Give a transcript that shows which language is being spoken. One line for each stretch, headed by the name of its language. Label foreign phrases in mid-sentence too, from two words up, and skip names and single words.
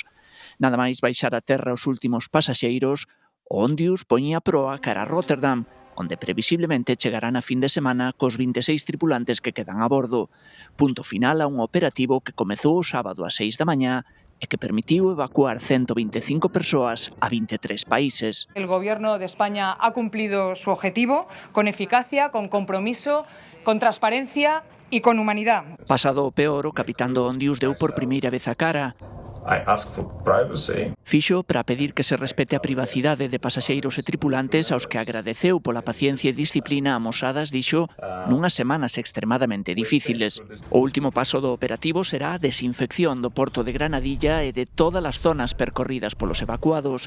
Galician: Nada máis baixar a terra os últimos pasaxeiros, o Ondius poñía proa cara a Rotterdam, onde previsiblemente chegarán a fin de semana cos 26 tripulantes que quedan a bordo. Punto final a un operativo que comezou o sábado ás 6 da mañá e que permitiu evacuar 125 persoas a 23 países.
Spanish: El Gobierno de España ha cumplido su objetivo con eficacia, con compromiso, con transparencia e con humanidad.
Galician: Pasado o peor, o capitán do Ondius deu por primeira vez a cara. Fixo para pedir que se respete a privacidade de pasaxeiros e tripulantes aos que agradeceu pola paciencia e disciplina amosadas, dixo, nunhas semanas extremadamente difíciles. O último paso do operativo será a desinfección do porto de Granadilla e de todas as zonas percorridas polos evacuados.